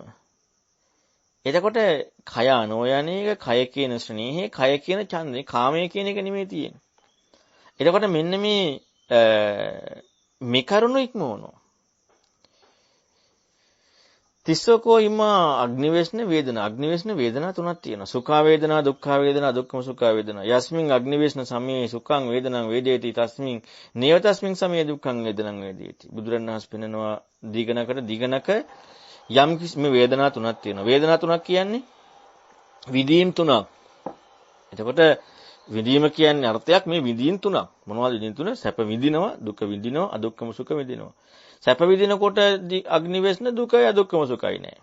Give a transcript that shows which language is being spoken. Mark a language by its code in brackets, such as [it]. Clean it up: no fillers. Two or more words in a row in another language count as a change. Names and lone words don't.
[si] එතකොට කය අනුව යන එක, කය කියන ස්නේහය, කය කියන ඡන්දේ, කාමය කියන එක නෙමෙයි තියෙන්නේ. එතකොට මෙන්න මේ කරුණු ඉක්මවනවා. [pi] තිස්සකෝ ඉමා අග්නිවේශන වේදනා. [si] අග්නිවේශන වේදනා තුනක් තියෙනවා. [pi] සුඛා වේදනා, දුක්ඛා වේදනා, දුක්ඛම සුඛා වේදනා. යස්මින් අග්නිවේශන සමයේ සුඛං වේදනං වේදේති තස්මින් නේව තස්මින් සමයේ දුක්ඛං වේදනං වේදේති. [si] බුදුරණවහන්සේ පෙන්නනවා දීගණක යම් කිසි මේ වේදනා තුනක් තියෙනවා. වේදනා තුනක් කියන්නේ විදීම් තුනක්. එතකොට විදීම කියන්නේ අර්ථයක් මේ විදීම් තුනක්. මොනවද විදීම් තුන? සැප විඳිනවා, දුක විඳිනවා, [pi] අදුක්ඛම සුඛ [si] විඳිනවා. සැප විඳිනකොට අග්නිවේශන දුකයි අදුක්ඛම සුඛයි නෑ.